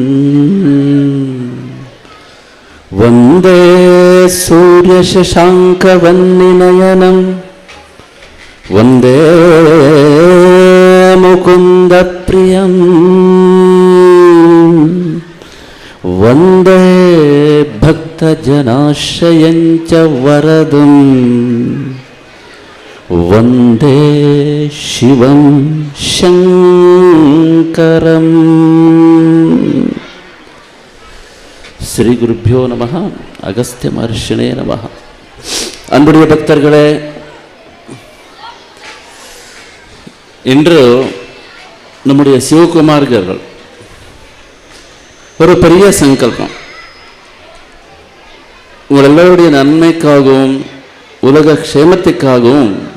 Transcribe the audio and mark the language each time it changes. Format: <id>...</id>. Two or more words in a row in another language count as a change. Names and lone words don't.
<sa>वंदे सूर्यशशाङ्कवह्निनयनं वंदे मुकुन्दप्रियं वंदे भक्तजनाश्रयं च वरदं वंदे शिवं शङ्करम्. श्री गुरुभ्यो नमः. अगस्त्य महर्षये नमः.</sa> <ta>அன்புடைய பக்தர்களே, இன்று நம்முடைய சிவகுமார்கள் ஒரு பெரிய சங்கல்பம், உங்கள் எல்லோருடைய நன்மைக்காகவும் உலக க்ஷேமத்துக்காகவும்</ta>